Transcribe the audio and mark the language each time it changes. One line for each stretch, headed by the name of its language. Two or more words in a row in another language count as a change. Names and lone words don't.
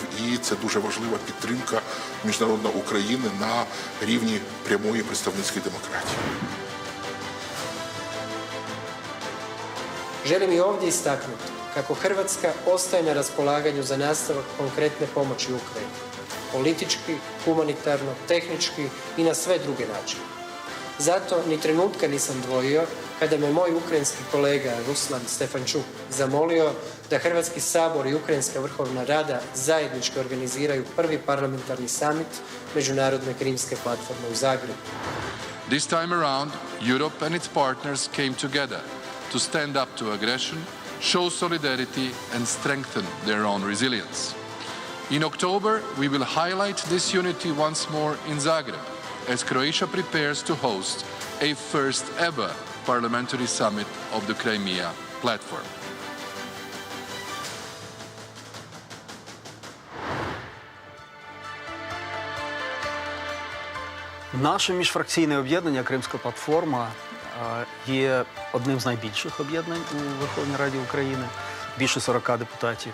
Ukrainian: І це дуже важлива підтримка міжнародної України на рівні прямої представницької демократії.
Croatian: Želim i ovdje istaknuti kako Hrvatska ostaje na raspolaganju za nastavak konkretne pomoći Ukrajini. Politički, humanitarno, tehnički i na sve druge načine. Zato ni trenutka nisam dvojio kada me moj ukrajinski kolega Ruslan Stefančuk zamolio da Hrvatski sabor i Ukrajinska Vrhovna Rada zajednički organiziraju prvi parlamentarni summit Međunarodne Krimske platforme u Zagrebu.
English: This time around, Europe and its partners came together to stand up to aggression, show solidarity and strengthen their own resilience. In October, we will highlight this unity once more in Zagreb, as Croatia prepares to host a first ever parliamentary summit of the Crimea Platform.
Ukrainian: Наше міжфракційне об'єднання «Кримська платформа» є одним з найбільших об'єднань у Верховній Раді України, більше 40 депутатів.